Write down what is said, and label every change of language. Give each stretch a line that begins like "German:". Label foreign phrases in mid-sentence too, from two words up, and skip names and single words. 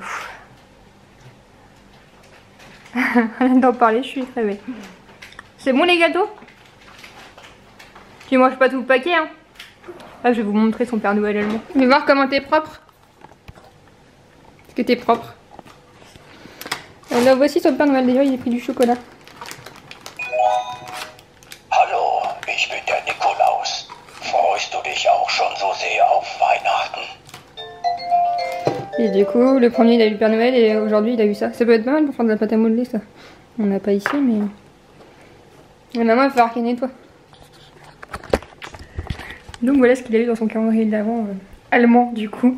French: Rien d'en parler, je suis crevée. C'est bon les gâteaux? Tu manges pas tout le paquet, hein? Ah, je vais vous montrer son Père Noël allemand. Je vais voir comment t'es propre. Est-ce que t'es propre? Là voici son Père Noël, d'ailleurs il a pris du chocolat.
German: Hallo, ich bin der Nikolaus. Freust du dich auch schon so sehr auf Weihnachten?
French: Et du coup, le premier il a eu le Père Noël et aujourd'hui il a eu ça. Ça peut être pas mal pour faire de la pâte à modeler ça. On n'a pas ici mais... Et maman il va falloir qu'elle nettoie. Donc voilà ce qu'il a eu dans son calendrier de l'Avent allemand du coup.